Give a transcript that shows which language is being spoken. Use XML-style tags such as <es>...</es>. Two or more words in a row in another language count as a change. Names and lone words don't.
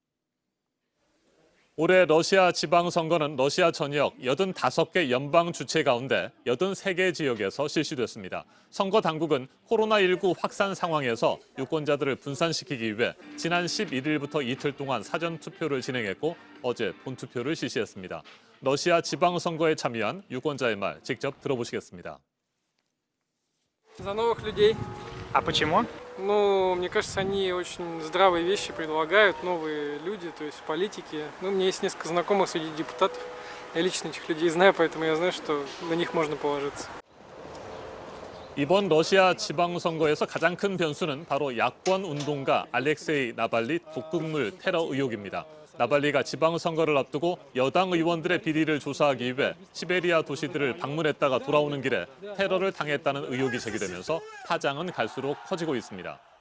<ko>올해 러시아 지방선거는 러시아 전역 85개 연방 주체 가운데 83개 지역에서 실시됐습니다. 선거 당국은 코로나19 확산 상황에서 유권자들을 분산시키기 위해 지난 11일부터 이틀 동안 사전투표를 진행했고 어제 본투표를 실시했습니다. 러시아 지방선거에 참여한 유권자의 말 직접 들어보시겠습니다.</ko> <ru>За новых людей. А почему? Ну, мне кажется, они очень здравые вещи предлагают, новые люди, то есть политики. Ну, у меня есть несколько знакомых среди депутатов. Я лично этих людей знаю, поэтому я знаю, что на них можно положиться.</ru> <ko>이번 러시아 지방선거에서 가장 큰 변수는 바로 야권 운동가 알렉세이 나발리 독극물 테러 의혹입니다. 나발리가 지방선거를 앞두고 여당 의원들의 비리를 조사하기 위해 시베리아 도시들을 방문했다가 돌아오는 길에 테러를 당했다는 의혹이 제기되면서 파장은 갈수록 커지고 있습니다.</ko>